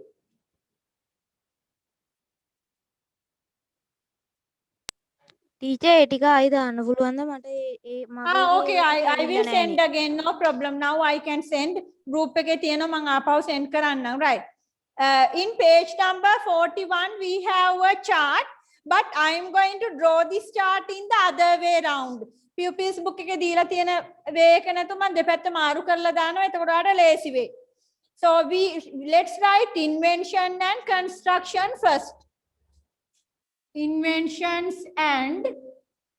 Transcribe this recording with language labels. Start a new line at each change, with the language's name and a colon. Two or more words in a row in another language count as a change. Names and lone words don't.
Sinhala: ටීචර් ඒ ටික ආයි දාන්න පුළුවන්ද මට ඒ
English: Okay, I will send again, no problem. Now I can send group
Sinhala: එකේ තියෙනවා මම ආපහු send කරන්නම්,
English: right? In page number 41 we have a chart, but I am going to draw this chart in the other way round. pupils book
Sinhala: එකේ දීලා තියෙන way එක නැතු මම දෙපැත්ත මාරු කරලා දානවා, එතකොට ඔයාලට ලේසි වෙයි.
English: So let's write invention and construction first. Inventions and